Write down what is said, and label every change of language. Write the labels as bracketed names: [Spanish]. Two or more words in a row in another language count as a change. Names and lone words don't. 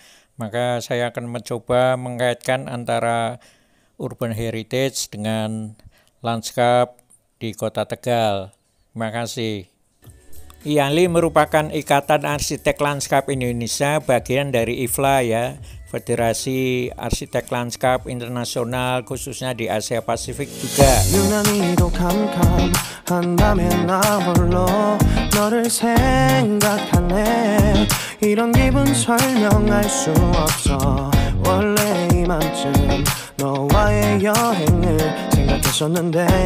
[Indonesian] Maka saya akan mencoba mengaitkan antara [English] urban heritage [Indonesian] dengan lanskap di Kota Tegal. Terima kasih. IALI merupakan Ikatan Arsitek Lanskap Indonesia, bagian dari IFLA ya, Federasi Arsitek Lanskap Internasional, khususnya di Asia Pasifik juga. [Korean] 유난히도 캄캄한다면 나 홀로 너를 생각하네. 이런 기분 설명할 수 없어. 원래 이맘쯤 너와의 여행을 생각했었는데.